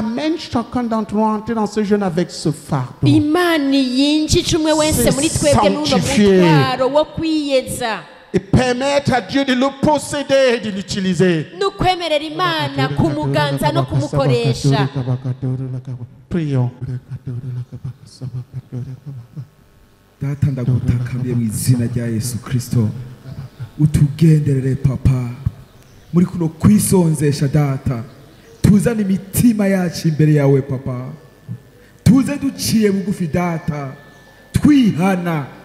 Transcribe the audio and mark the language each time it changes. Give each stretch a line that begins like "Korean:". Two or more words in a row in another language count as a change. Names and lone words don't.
French: amène chacun d'entre nous à entrer dans ce jeûne avec ce fardeau.
Rundi: Imana yinjije umwe wese muri twebwe n'uno
French: Sanctifié.
Rundi: mutwaro wo kwiyeza.
French: Et permettre à Dieu de le posséder et de l'utiliser.
Rundi: N'ukwemerera Imana kumuganza no kumukoresha.
French: Prions.
Rundi: Data ndagutakambye mu izina rya Yesu Kristo utugenderere papa muri kuno kwisonzesha data tuzane imitima yacu imbere yawe papa tuze duciye bugufi data twihana